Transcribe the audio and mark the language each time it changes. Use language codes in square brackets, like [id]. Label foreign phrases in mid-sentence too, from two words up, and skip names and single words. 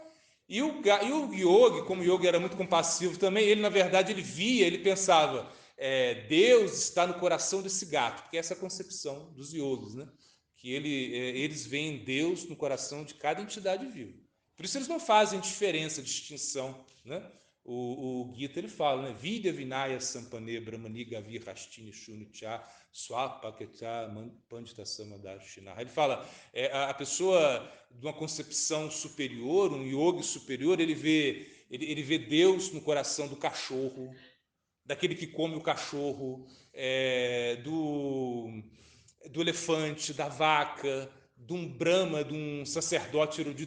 [pt] E o yogi, como o yogi era muito compassivo também, ele na verdade ele pensava, Deus está no coração desse gato, porque essa é a concepção dos yogis, né? Que eles veem Deus no coração de cada entidade viva. Por isso eles não fazem diferença, distinção, né? o Gita ele fala, né? [sa] Vidya Vinaya Sampane Brahmani Gavi Rastini Shunicha Swapaketa Pandita Samadashina. [pt] Ele fala, a pessoa de uma concepção superior, um yogi superior, ele vê Deus no coração do cachorro, daquele que come o cachorro, do elefante, da vaca, de um brahma, de um sacerdote erudito.